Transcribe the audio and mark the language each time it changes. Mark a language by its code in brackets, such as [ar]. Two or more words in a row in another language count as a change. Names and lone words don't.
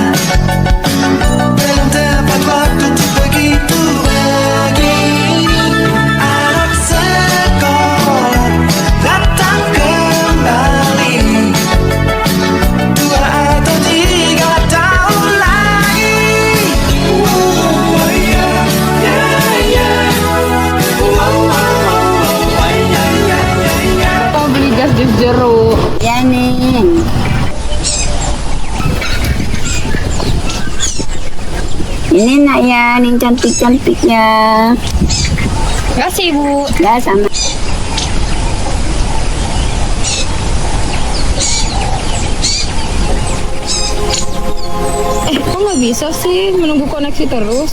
[id] Belum tepat waktu untuk begitu begini. Anak sekolah datang kembali 2 atau 3 tahun lagi. [en] Oh yeah, yeah, yeah. Oh yeah, yeah, yeah, yeah. [id] Mau beli gas jus jeruk. Ya nih. Ini nak ya, nih cantik-cantiknya. Kasih Bu. Ya sama. Kok nggak bisa sih menunggu koneksi terus?